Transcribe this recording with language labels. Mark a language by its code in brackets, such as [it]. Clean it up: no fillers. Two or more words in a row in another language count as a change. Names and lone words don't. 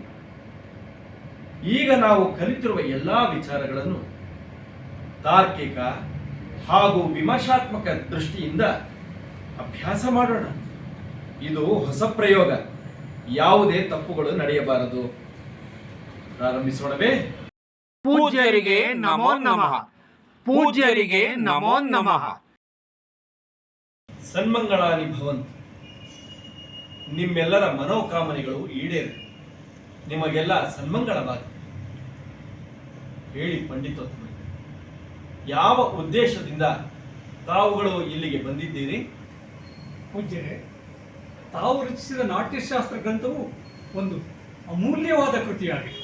[kn] ಈಗ ನಾವು ಕಲಿತಿರುವ ಎಲ್ಲಾ ವಿಚಾರಗಳನ್ನು ತಾರ್ಕಿಕ ಹಾಗೂ ವಿಮರ್ಶಾತ್ಮಕ ದೃಷ್ಟಿಯಿಂದ ಅಭ್ಯಾಸ ಮಾಡೋಣ. ಇದು ಹೊಸ ಪ್ರಯೋಗ, ಯಾವುದೇ ತಪ್ಪುಗಳು ನಡೆಯಬಾರದು. ಪ್ರಾರಂಭಿಸೋಣವೇ? ಪೂಜ್ಯರಿಗೆ [sa] ನಮೋ ನಮಃ. [kn] ಪೂಜ್ಯರಿಗೆ [sa] ನಮೋ ನಮಃ. ಸನ್ಮಂಗಳಾನಿ ಭವಂತು. [kn] ನಿಮ್ಮೆಲ್ಲರ ಮನೋಕಾಮನೆಗಳು ಈಡೇರಿ ನಿಮಗೆಲ್ಲ ಸನ್ಮಂಗಳವಾಗಲಿ. ಹೇಳಿ ಪಂಡಿತೋತ್ತಮ, ಯಾವ ಉದ್ದೇಶದಿಂದ ತಾವುಗಳು ಇಲ್ಲಿಗೆ ಬಂದಿದ್ದೀರಿ? ಪೂಜ್ಯರೇ, ತಾವು ರಚಿಸಿದ ನಾಟ್ಯಶಾಸ್ತ್ರ ಗ್ರಂಥವು ಒಂದು ಅಮೂಲ್ಯವಾದ ಕೃತಿಯಾಗಿದೆ.